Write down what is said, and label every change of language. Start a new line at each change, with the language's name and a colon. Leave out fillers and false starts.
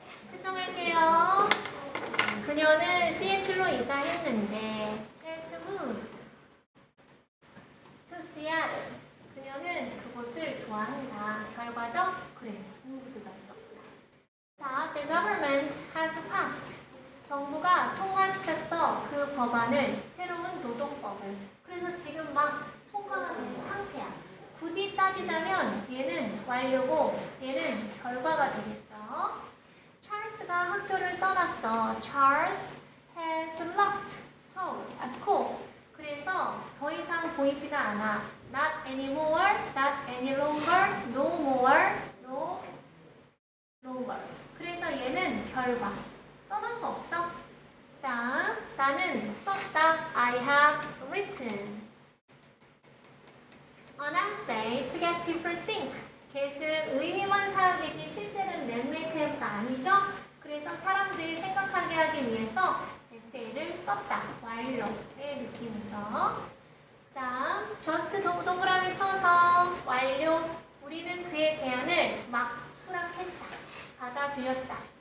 Korean: 설정할게요. 그녀는 시애틀로 이사했는데
English: has moved to Seattle.
Korean: 그녀는 그곳을 좋아한다. 결과적? 그래, moved가 썼다.
English: 자, the government has passed.
Korean: 정부가 통과시켰어. 그 법안을, 새로운 노동법을. 그래서 지금 막 통과가 된 상태야. 굳이 따지자면 얘는 완료고 얘는 결과가 되겠죠. 찰스가 학교를 떠났어.
English: Charles has left school.
Korean: 그래서 더 이상 보이지가 않아.
English: Not anymore, not any longer, no more, no longer.
Korean: 그래서 얘는 결과. 떠날 수 없어. 다음, 나는 썼다.
English: I have written an essay to get people think.
Korean: get은 의미만 사용이지 실제는 make have가 아니죠. 그래서 사람들이 생각하게 하기 위해서 에세이를 썼다. 완료의 느낌이죠. 다음 just 동그라미 쳐서 완료. 우리는 그의 제안을 막 수락했다. 받아들였다.